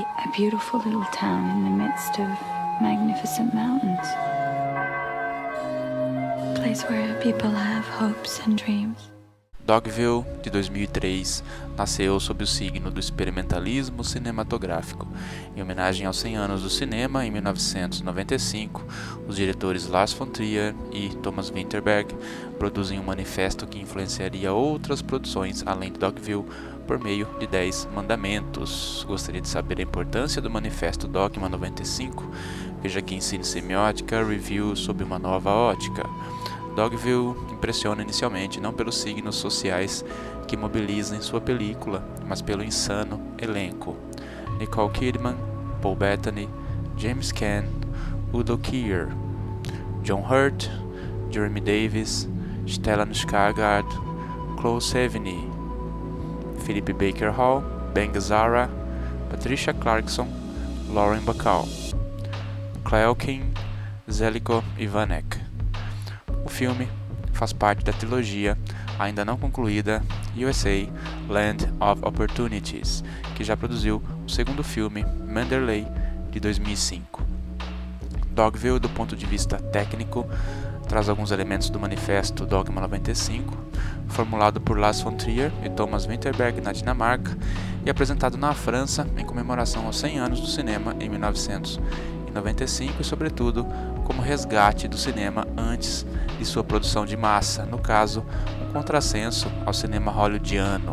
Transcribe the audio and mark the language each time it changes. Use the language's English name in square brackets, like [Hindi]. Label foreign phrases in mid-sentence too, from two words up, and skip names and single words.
[English] a beautiful little town in the midst of magnificent mountains. A place where people have hopes and dreams. [Portuguese] Dogville, de 2003, nasceu sob o signo do experimentalismo cinematográfico. Em homenagem aos 100 anos do cinema, em 1995, os diretores Lars von Trier e Thomas Vinterberg produzem um manifesto que influenciaria outras produções além de Dogville por meio de 10 mandamentos. Gostaria de saber a importância do manifesto Dogma 95? Veja aqui em Cine Semiótica, review sob uma nova ótica. Dogville impressiona inicialmente não pelos signos sociais que mobilizam em sua película, mas pelo insano elenco. Nicole Kidman, Paul Bettany, James Caan, Udo Kier, John Hurt, Jeremy Davis, Stellan Skarsgård, Chloe Sevigny, Philip Baker Hall, Ben Gazzara, Patricia Clarkson, Lauren Bacall, Claire King, Zeljko Ivanek. O filme faz parte da trilogia, ainda não concluída, USA Land of Opportunities, que já produziu o segundo filme, Manderley, de 2005. Dogville, do ponto de vista técnico, traz alguns elementos do manifesto Dogma 95, formulado por Lars von Trier e Thomas Vinterberg na Dinamarca e apresentado na França em comemoração aos 100 anos do cinema em 1995 e, sobretudo, como resgate do cinema antes de sua produção de massa, no caso, um contrassenso ao cinema hollywoodiano.